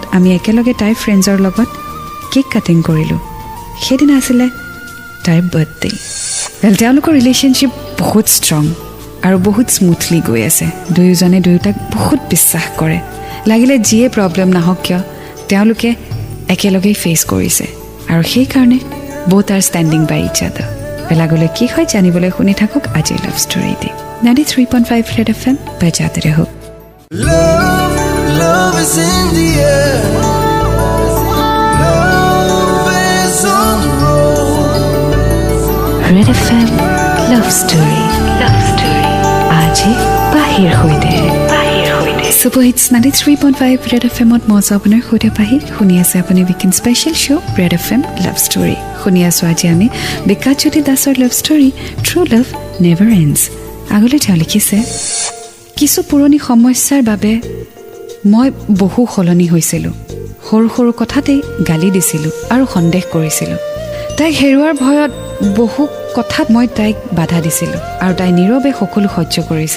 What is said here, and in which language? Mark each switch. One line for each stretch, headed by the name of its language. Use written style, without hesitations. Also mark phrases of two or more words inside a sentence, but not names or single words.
Assamese: আমি একেলগে তাইৰ ফ্ৰেণ্ডছৰ লগত
English: cake cutting
Assamese: কৰিলোঁ সেইদিনা আছিলে তাইৰ বাৰ্থডে তেওঁলোকৰ ৰিলেশ্যনশ্বিপ বহুত ষ্ট্ৰং আৰু বহুত স্মুথলি গৈ আছে দুয়োজনে দুয়োটাক বহুত বিশ্বাস কৰে লাগিলে যিয়ে প্ৰব্লেম নাহক কিয় তেওঁলোকে একেলগেই ফেচ কৰিছে আৰু সেইকাৰণে
English: both are standing by each other
Assamese: বেলাগলৈ কি হয় জানিবলৈ শুনি থাকক আজি লাভ ষ্টৰীতে 93.5 ৰেড FM বজাতে ৰহো
English: Love is in the air. Love is on the road.
Assamese: ৰেড FM লাভ ষ্টৰী আজি বাহিৰ হৈতে Superhits 93.5 ৰেড FM ত মজা আপোনাৰ খুদে পাহি শুনি আছে আপুনি
English: weekend special show'
Assamese: ৰেড FM লাভ ষ্টৰী শুনি আছোঁ আজি আমি বিকাশ জ্যোতি দাসৰ লাভ ষ্টৰী ট্ৰু লাভ নেভাৰ এণ্ডছ আগলৈ তেওঁ লিখিছে কিছু পুৰণি সমস্যাৰ বাবে মই বহু সলনি হৈছিলোঁ সৰু সৰু কথাতেই গালি দিছিলোঁ আৰু সন্দেহ কৰিছিলোঁ তাইক হেৰুৱাৰ ভয়ত বহু কথাত মই তাইক বাধা দিছিলোঁ আৰু তাই নীৰৱে সকলো সহ্য কৰিছিল।